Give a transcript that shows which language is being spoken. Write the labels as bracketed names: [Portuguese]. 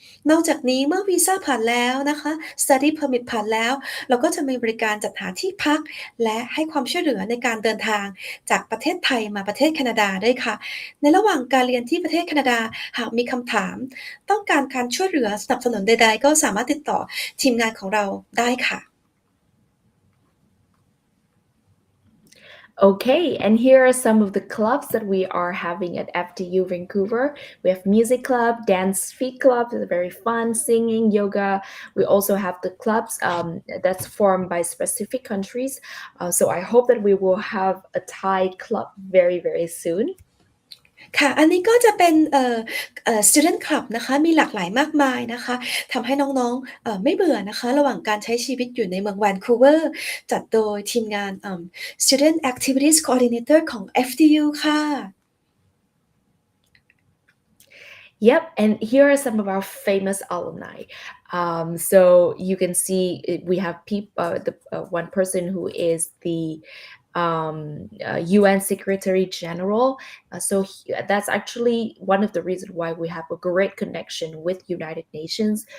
[Thai] นอกจากนี้เมื่อวีซ่าผ่านแล้วนะคะ Study Permit ผ่านแล้วเราก็จะมีบริการจัดหาที่พักและให้ความช่วยเหลือในการเดินทางจากประเทศไทยมาประเทศแคนาดาด้วยค่ะในระหว่างการเรียนที่ประเทศแคนาดาหากมีคำถามต้องการการช่วยเหลือสนับสนุนใดๆก็สามารถติดต่อทีมงานของเราได้ค่ะ [English] Okay, and here are some of the clubs that we are having at FDU Vancouver. We have music club, dance feet club, it's very fun, singing, yoga. We also have the clubs that's formed by specific countries. So I hope that we will have a Thai club very, very soon. [Thai] ค่ะอันนี้ก็จะเป็นstudent club นะคะมีหลากหลายมากมายนะคะทำให้น้องๆไม่เบื่อนะคะระหว่างการใช้ชีวิตอยู่ในเมืองแวนคูเวอร์จัดโดยทีมงาน Student Activities Coordinator ของ FDU ค่ะ [English] Yep, and here are some of our famous alumni. So you can see we have one person who is the UN Secretary General. That's actually one of the reasons why we have a great connection with United Nations.